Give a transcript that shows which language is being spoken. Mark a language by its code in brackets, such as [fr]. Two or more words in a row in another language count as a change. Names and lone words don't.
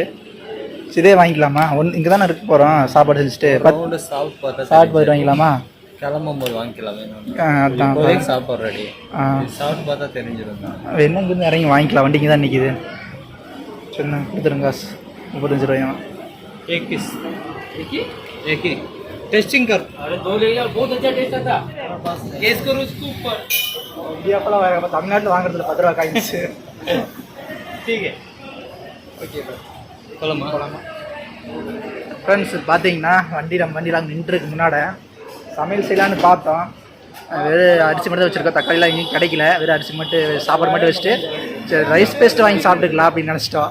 [ta] இதே வாங்கிக்கலாமா? இங்கே தானே இருக்க போகிறோம். சாப்பாடு செஞ்சுட்டு சாப்பிட்டு பார்த்துட்டு வாங்கிக்கலாமா? கிளம்பும்போது வாங்கிக்கலாம். சாப்பாடு ரெடி சாப்பிட்டு பார்த்தா தெரிஞ்சிடும். என்ன இங்கேருந்து இறங்கி வாங்கிக்கலாம். வண்டிங்க தான் நிற்கிது. சின்ன கொடுத்துருங்க காசு 35 ரூபாயும் [hi] एक पीस एक ही टेस्टिंग कर अरे 2 ले लिया बहुत अच्छा टेस्ट आता गैस करो उसके ऊपर [ta] இந்தியாவில் தமிழ்நாட்டில் வாங்குறதுல 10 ரூபா காய்ச்சி [hi] ठीक है [ta] ஓகே போலாமா ஃப்ரெண்ட்ஸ் பார்த்தீங்கன்னா வண்டியில் அங்கே நின்றுருக்கு முன்னாடி சமையல் செய்யலான்னு பார்த்தோம். வெறும் அரிசி மட்டும் தான் வச்சுருக்கோம், தக்காளிலாம் எங்கேயும் கிடைக்கல. வெறும் அரிசி மட்டும் சாப்பாடு மட்டும் வச்சுட்டு சரி [en] rice paste [ta] வாங்கி சாப்பிட்டுக்கலாம் அப்படின்னு நினச்சிட்டோம்.